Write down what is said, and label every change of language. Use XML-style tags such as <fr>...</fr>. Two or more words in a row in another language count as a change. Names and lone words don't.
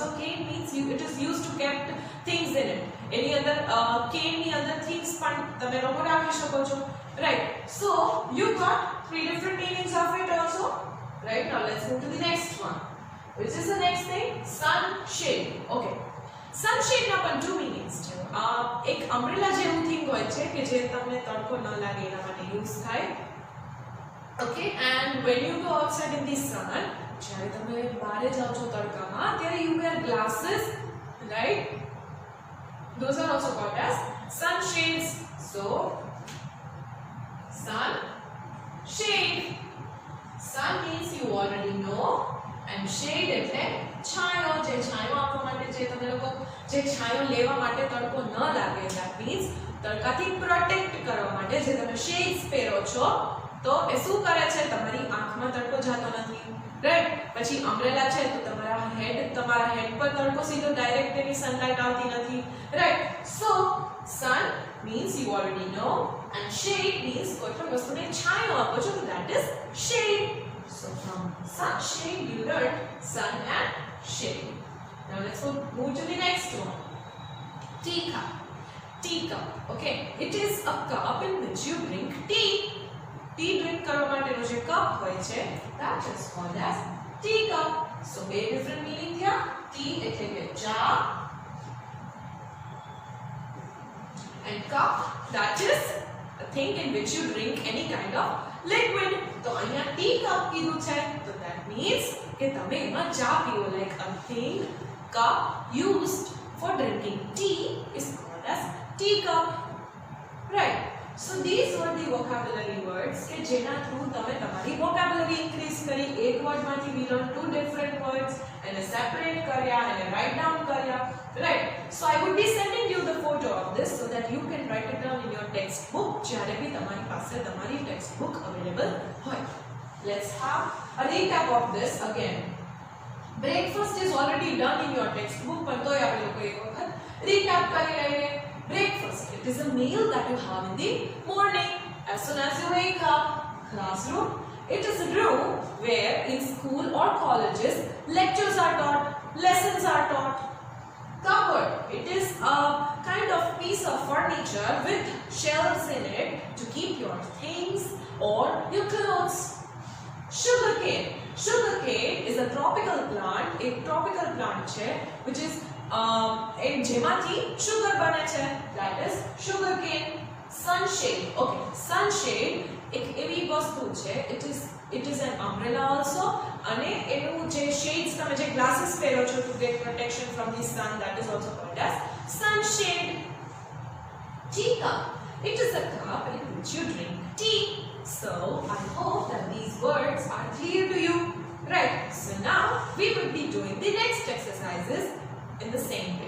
<en>Cane means it is used to keep things in it. Any other cane</en> <gu>ની અંદર things પણ તમે લોકો રાખી શકો છો,</gu> <en>right? So you got 3 different meanings of it also, right? Now let's move to the next one. Which is the next thing? Sunshade. Okay, sunshade</en> <gu>ના પણ</gu> <en>2 meanings છે.</en> <gu>એક umbrella જેવું thing હોય છે કે જે તમને તડકો ન લાગે એના માટે યુઝ થાય.</gu> <en>Okay, and when you go outside in the sun,</en> <gu>જ્યારે તમે બહાર જાઓ છો તડકામાં, ત્યારે</gu> <en>you wear glasses, right? Those are also called as sunshades. So sun shade. Sun means you already know, and shade</en> <gu>એટલે છાયો, જે છાયો આપવા માટે જે તમે લોકો જે છાયો લેવા માટે તડકો ન લાગે,</gu> <en>that means</en> <gu>તડકાથી પ્રોટેક્ટ કરવા માટે જે તમે શેડ્સ પહેરો છો, તો એ શું કરે છે, તમારી આંખમાં તડકો જાતો નથી, રાઈટ? પછી અમ્બ્રેલા છે તો તમારા હેડ પર તડકો સીધો ડાયરેક્ટ એની સનલાઇટ આવતી નથી, રાઈટ?</gu> <en>સો sun means you already know, and shade means</en> <gu>કોઈ પણ વસ્તુને છાયો આપો છો, તો</gu> <en>that is shade. So from sunshade you learn sun and shade. Now let's move to the next one. Teacup. Teacup. Okay, it is a cup in which you drink tea. Tea drink</en> <gu>કરવા માટેનો જે કપ હોય છે,</gu> <en>that is called as teacup.</en> <gu>So બે</gu> <en>different meaning</en> <gu>થયા. Tea એટલે કે ચા,</gu> <en>and cup, that is a thing in which you drink any kind of liquid.</en> <gu>તો અહીંયા</gu> <en>tea cup</en> <gu>કીધું છે, તો</gu> <en>that means</en> <gu>કે તમે એમાં ચા પીઓ,</gu> <en>like a thing cup used for drinking tea is called as teacup, right? So these were the vocabulary words</en> <gu>કે જેના થ્રુ તમે તમારી</gu> <en>vocabulary increase કરી. એક word માંથી we learned 2 different words and separate કર્યા and write down કર્યા, right? So I would be sending you the photo of this so that you can write it down in your textbook</en> <gu>જ્યારે બી તમારી પાસે તમારી</gu> <en>textbook available હોય. Let's have a recap of this again. Breakfast is already done in your textbook,</en> <gu>પણ તોય આપણે લોકો એક વખત recap કરી લઈએ.</gu> <en>Breakfast, it is a meal that you have in the morning as soon as you wake up. Classroom, It is a room where in school or colleges lectures are taught, lessons are taught. Cupboard. It is a kind of piece of furniture with shelves in it to keep your things or your clothes. Sugarcane. Sugarcane is a tropical plant. A tropical plant છે which is જેમાંથી sugar</en> <gu>બને છે.</gu> <en>That is sugarcane. Sunshade. Okay, sunshade</en> <gu>એક એવી વસ્તુ છે.</gu> <en>It is an umbrella also.</en> <gu>અને એનું જે</gu> <en>shades</en> <gu>તમે જે</gu> <en>glasses</en> <gu>પહેરો છો</gu> <en>to get protection from the sun, that is also called as sunshade. Teacup. It is a cup in which you drink tea. So I hope that these words are clear to you. Right. So now we will be doing the next exercises in the same way.</en>